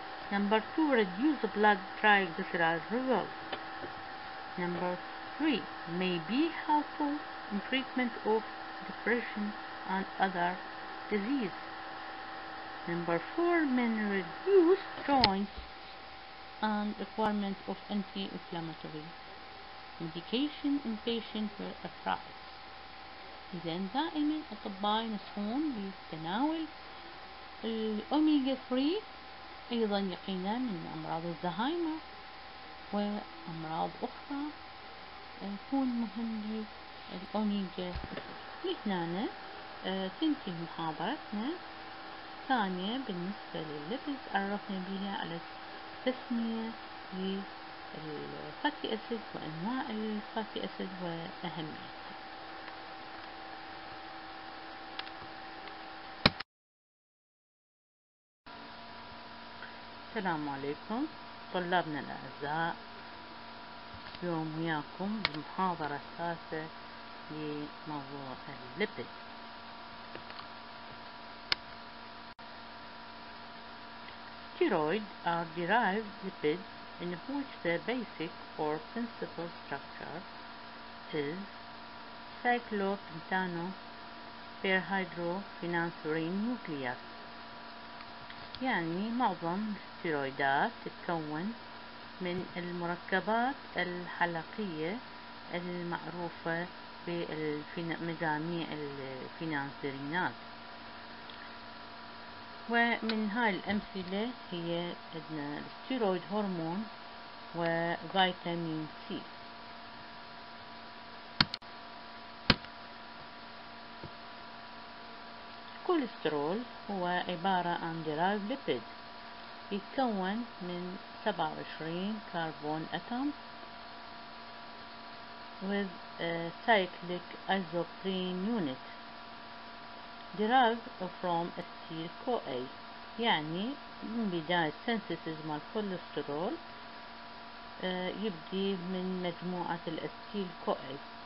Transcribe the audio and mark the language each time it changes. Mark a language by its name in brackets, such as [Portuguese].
[English] Number 2, reduce blood triglyceride levels. Number 3, may be helpful in treatment of depression and other disease. Number 4, may reduce joint and requirement of anti-inflammatory medication in patients with arthritis. [Arabic] إذن دائما الأطباء ينصحون بتناول الأوميجا 3، أيضا يقينا من أمراض الزهايمر وأمراض أخرى يكون مهم للأوميجا 3. لهنا تنتهي محاضرتنا الثانية بالنسبة للليبيدز، عرفنا بها على التسمية للفاتي أسيد وأنواع الفاتي أسيد وأهميتها. السلام عليكم طلابنا الأعزاء، اليوم وياكم بالمحاضرة الثالثة لموضوع الليبيد. [English] Steroids are derived lipids in which the basic or principal structure is cyclopentanoperhydrophenanthrin nucleus. [Arabic] يعني معظم الستيرويدات تتكون من المركبات الحلقية المعروفة بمجاميع الفينانثرينات، ومن هاي الأمثلة هي عندنا الستيرويد هرمون وفيتامين سي. الكوليسترول هو عبارة عن [English] derived lipid [Arabic] يتكون من 27 كربون أتوم [English] with a cyclic isoprene unit derived from acetyl CoA. [Arabic] يعني من بداية synthesis مال الكوليسترول يبدي من مجموعة الأسيتيل CoA.